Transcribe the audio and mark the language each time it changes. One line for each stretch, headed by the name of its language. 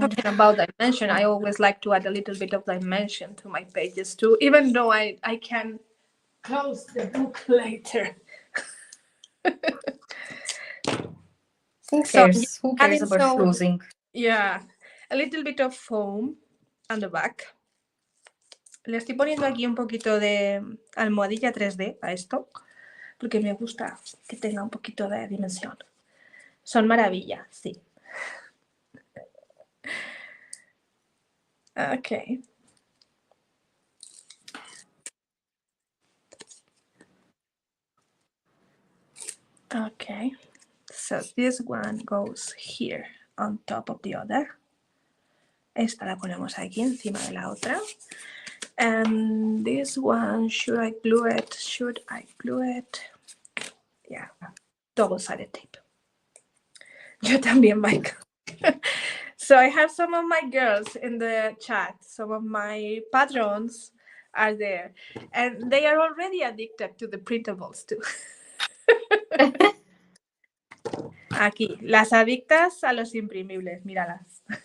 English: talking about dimension, I always like to add a little bit of dimension to my pages too, even though I can close the book later. who cares? Who cares about closing? Yeah, a little bit of foam on the back.
Spanish: Le estoy poniendo aquí un poquito de almohadilla 3D a esto, porque me gusta que tenga un poquito de dimensión. Son maravillas, sí.
English: Okay. Okay. So this one goes here on top of the other.
Spanish: Esta la ponemos aquí encima de la otra.
English: And this one, should I glue it? Should I glue it? Yeah, double-sided tape.
Spanish: Yo también, Mike.
English: So I have some of my girls in the chat. Some of my patrons are there. And they are already addicted to the printables too.
Spanish: Aquí, las adictas a los imprimibles, míralas.